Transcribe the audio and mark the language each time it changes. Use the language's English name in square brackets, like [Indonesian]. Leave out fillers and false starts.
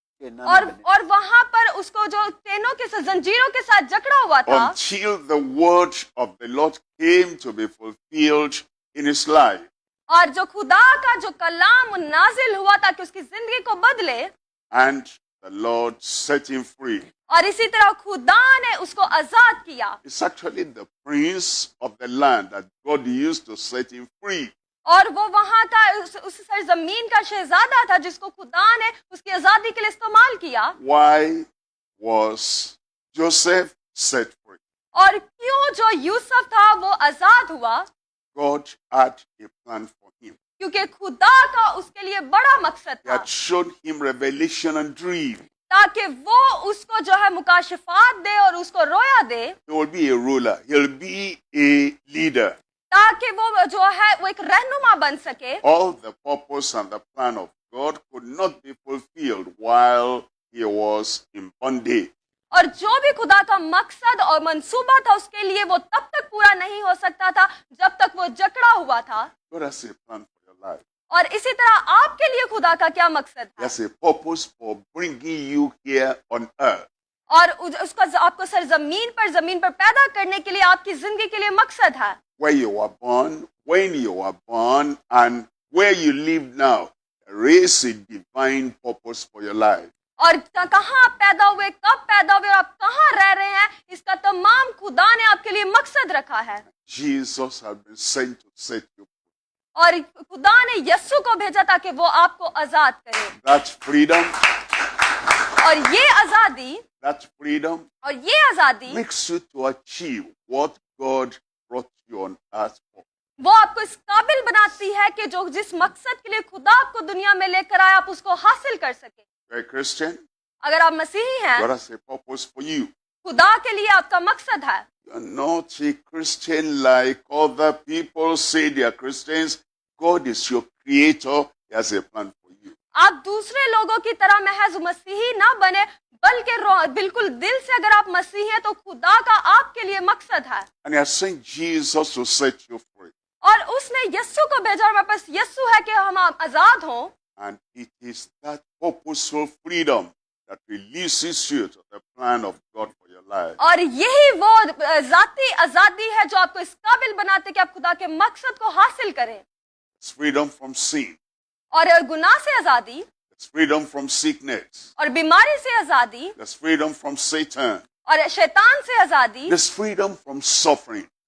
[Hindi] और वहां पर उसको जो चेनों के साथ, जंजीरों के साथ जकड़ा हुआ था, [English] Until the word of the Lord came to be fulfilled in his life. [Hindi] और जो खुदा का जो कलाम नाजिल हुआ था कि उसकी जिंदगी को बदले, [English] And the Lord set him free. [Hindi] और इसी तरह खुदा ने उसको आजाद किया. [English] It's actually the prince of the land that God used to set him free. [Hindi] और वो वहां का उस सरजमीन का शहजादा था जिसको खुदा ने उसकी आजादी के लिए इस्तेमाल किया. [English] Why was Joseph set free? [Hindi] और क्यों जो यूसुफ था वो आजाद हुआ? [English] God had a plan for him. [Hindi] क्योंकि खुदा का उसके लिए बड़ा मकसद [English] He [Hindi] था, [English] had shown him revelation and dream. [Hindi] ताकि वो उसको जो है मुकाशफात दे और उसको रोया दे, [English] He will be a ruler. He'll be a leader. [Hindi] ताकि वो जो है वो एक रहनुमा बन सके. [English] All the purpose and the plan of God could not be fulfilled while he he was in bondage. [Hindi] और जो भी खुदा का मकसद और मंसूबा था उसके लिए वो तब तक पूरा नहीं हो सकता था जब तक वो जकड़ा हुआ था। [English] God has a plan for your life. [Hindi] और इसी तरह आपके लिए खुदा का क्या मकसद [English] He [Hindi] है, [English] has a purpose for bringing you here on earth. [Hindi] और उसका आपको सरजमीन पर पैदा करने के लिए आपकी जिंदगी के लिए मकसद है। [English] Where you were born, when you were born, and where you live now, there is a divine purpose for your life. [Hindi] और कहाँ आप पैदा हुए, कब पैदा हुए, आप कहाँ रह रहे हैं, इसका तमाम खुदा ने आपके लिए मकसद रखा है। [English] Jesus has been sent to set you free. [Hindi] और खुदा ने यस्सु को भेजा ताकि वो आपको आजाद करे। [English] That freedom, [Hindi] और ये आजादी और ये आजादी [English] makes you to achieve what God brought you on earth for. [Hindi] वो आपको इस काबिल बनाती है कि जो जिस मकसद के लिए खुदा आपको दुनिया में लेकर आया आप उसको हासिल कर सके। [English] You're a Christian, [Hindi] अगर आप मसीही हैं, [English] God has a purpose for you. [Hindi] खुदा के लिए आपका मकसद है। [English] You're not a Christian like other people say they are Christians. God is your creator. He has a plan for you. [Hindi] आप दूसरे लोगों की तरह महज मसीही ना बने, बल्कि बिल्कुल दिल से अगर आप मसीही हैं तो खुदा का आपके लिए मकसद है। [English] And He has sent Jesus to set you free. [Hindi] और उसने यस्सु को भेजा और हमारे पास यस्सु है कि हम आजाद हों। [English] And it is that purposeful freedom that releases you to the plan of God for your life. [Hindi] और यही वो जाती आजादी है जो आपको इस काबिल बनाते कि आप खुदा के मकसद को हासिल करें। [English] It's freedom from sin. [Hindi] और गुनाह से आजादी, [English] It's freedom from sickness. [Hindi] और बीमारी से आजादी, [English] There's freedom from Satan. [Hindi] और शैतान से आजादी, [English] There's freedom from suffering.